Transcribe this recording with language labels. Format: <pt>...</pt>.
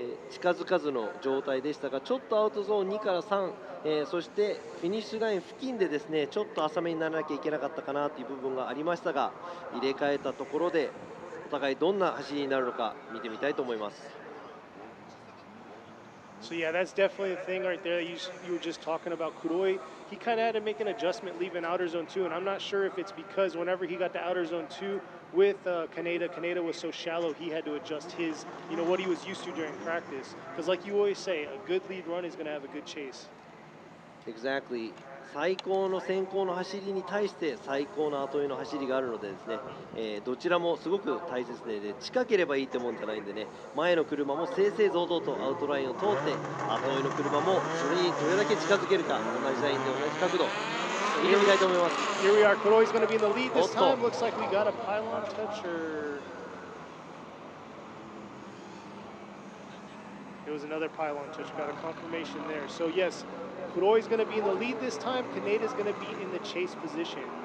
<ja>近づかずの状態でしたが、ちょっとアウトゾーン2から3、そしてフィニッシュライン付近でですね、ちょっと浅めにならなきゃいけなかったかなという部分がありましたが、入れ替えたところでお互いどんな走りになるのか見てみたいと思います。</ja> <en>So yeah, that's definitely the thing right there. You were just talking about Kuroi. He kind of had to make an adjustment leaving outer zone 2, and I'm not sure if it's because whenever he got to outer zone 2 with Kaneda was so shallow he had to adjust his, what he was used to during practice. Because like you always say, a good lead run is going to have a good chase. Exactly.</en> <ja>最高の先行の走りに対して最高の後追いの走りがあるのでですね、どちらもすごく大切で、近ければいいってもんじゃないんでね、前の車も正々堂々とアウトラインを通って、後追いの車もそれにどれだけ近づけるか、同じラインで同じ角度見てみたいと思います。</ja> <en>Here we are, Kuroi's going to be in the lead this time. Looks like we got a pylon touch, or it was another pylon touch. Got a confirmation there. So yes, Kuroi's going to be in the lead this time. Kaneda's going to be in the chase position.</en>